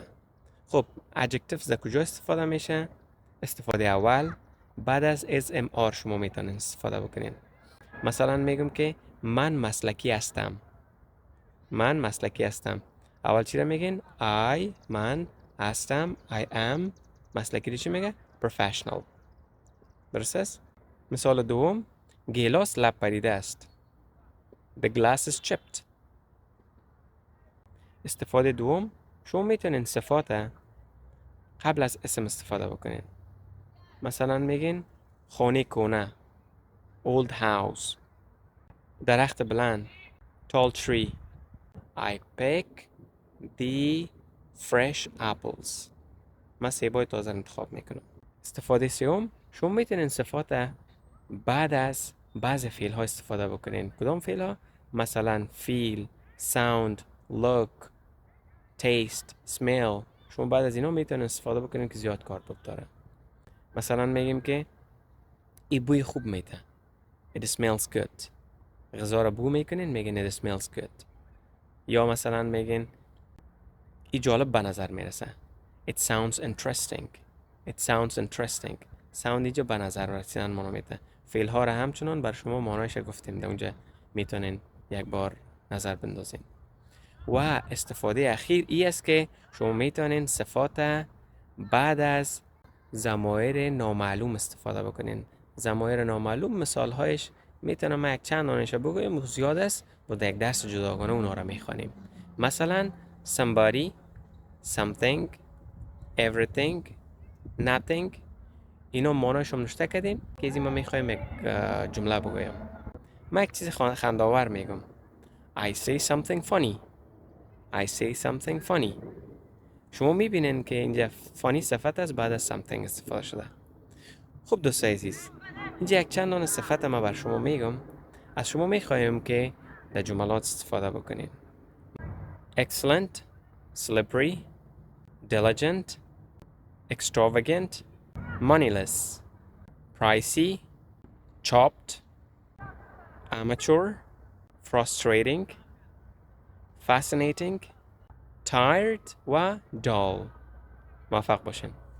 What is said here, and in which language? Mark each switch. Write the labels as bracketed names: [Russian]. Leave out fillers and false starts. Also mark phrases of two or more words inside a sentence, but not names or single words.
[Persian] خب adjectives در کجا استفاده میشه؟ استفاده اول بعد از SMR شما میتونین استفاده بکنین. مثلا میگم که من مسلکی هستم. من مسلکی هستم. اول چی را میگین؟ من هستم. [English] I am. [Persian] مسلکی رو چی میگه؟ professional. درست است؟ مثال دوم، گیلاس لب پریده است. [English] The glass is chipped. [Persian] استفاده دوم، شما میتونین صفات قبل از اسم استفاده بکنین. مثلا میگین خانه کونه، [English] old house. [Persian] درخت بلند، [English] tall tree. I pick the fresh apples. [Persian] من سیبای تازه انتخاب میکنم. استفاده سوم، شما میتونین صفات بعد از بعض فعل ها استفاده بکنین. کدام فعل ها؟ مثلا [English] feel, sound, look, taste, smell. [Persian] شما بعد از اینا میتونین استفاده بکنین که زیاد کاربرد داره. مثلا میگیم که ای بوی خوب میده. [English] It smells good. [Persian] غذا را بو میکنین میگین [English] it smells good. [Persian] یا مثلا میگین ای جالب به نظر میرسه. [English] It sounds interesting. It sounds interesting. [Persian] sound اینجا به نظر رسیدن مانا میده. فعل ها را همچنان بر شما مانایش گفتیم. در اونجا میتونین یک بار نظر بندازین. و استفاده اخیر ای است که شما میتونین صفات بعد از ضمایر نامعلوم استفاده بکنین. ضمایر نامعلوم مثال هایش میتونم ما یک چند دانشه بگویم، زیاد است و در یک درس جداگانه اونا را میخوانیم. [English] مثلا somebody, something, everything, nothing. [Persian] اینا مانایش هم نشته کردیم که از این ما میخوایم یک جمله بگویم. ما یک چیز خنداور میگم. [English] I say something funny. I say something funny. [Persian] شما میبینین که اینجا funny صفت است بعد از something استفاده شده. خب دوستای عزیز، اینجا یک چند دانه صفت ما بر شما میگم. از شما میخوایم که در جملات استفاده بکنین. [English] Excellent, slippery, diligent, extravagant, moneyless, pricey, chopped, amateur, frustrating, fascinating, tired و dull. [Persian] موفق باشین.